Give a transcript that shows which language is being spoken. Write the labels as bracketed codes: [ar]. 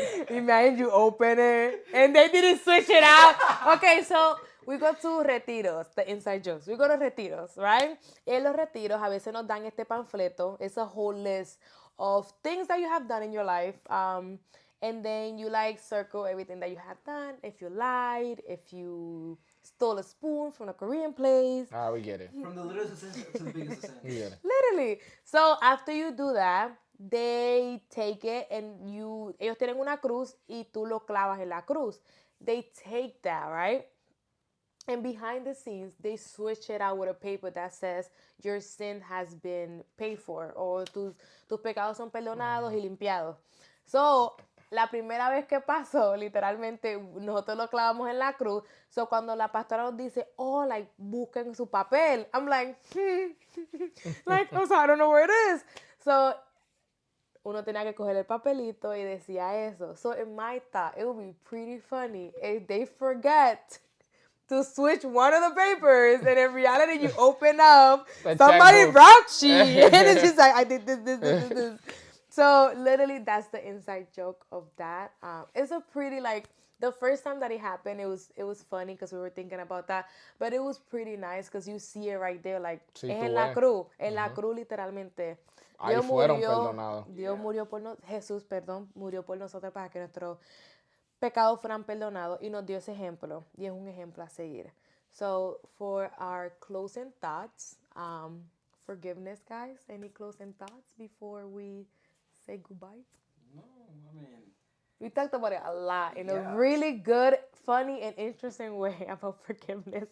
[en] Imagine you open it and they didn't switch it out. Okay, so we go to retiros, the inside jokes. We go to retiros, right? [es] En los retiros a veces nos dan este panfleto. [en] It's a whole list of things that you have done in your life. And then you like circle everything that you have done. If you lied, if you stole a spoon from a Korean place. Ah, we get it. From the littlest sin to the biggest sin. We get it. Literally. So after you do that, they take it and [es] ellos tienen una cruz y tú lo clavas en la cruz. [en] They take that, right? And behind the scenes, they switch it out with a paper that says your sin has been paid for or [es] tus pecados son perdonados y limpiados. So, la primera vez que pasó, literalmente, nosotros lo clavamos en la cruz. So, cuando la pastora nos dice, oh, like, busquen su papel. [en] I'm like, like, o sea, I don't know where it is. [es] So, uno tenía que coger el papelito y decía eso. [en] So, in my thought, it would be pretty funny if they forget to switch one of the papers, and in reality, you open up somebody's checkbook. rap sheet, and it's just like, I did this. So, literally, that's the inside joke of that. It's a pretty, like, the first time that it happened, it was funny because we were thinking about that, but it was pretty nice because you see it right there, like, [es] Sí, es tú en la ves. cruz, literalmente. Ahí fueron perdonados. Dios murió por Jesús, murió por nosotros para que nuestros pecados fueran perdonados y nos dio ese ejemplo y es un ejemplo a seguir. [en] So for our closing thoughts, forgiveness, guys. Any closing thoughts before we say goodbye? No, I mean, We talked about it a lot in a Yeah. really good, funny, and interesting way about forgiveness.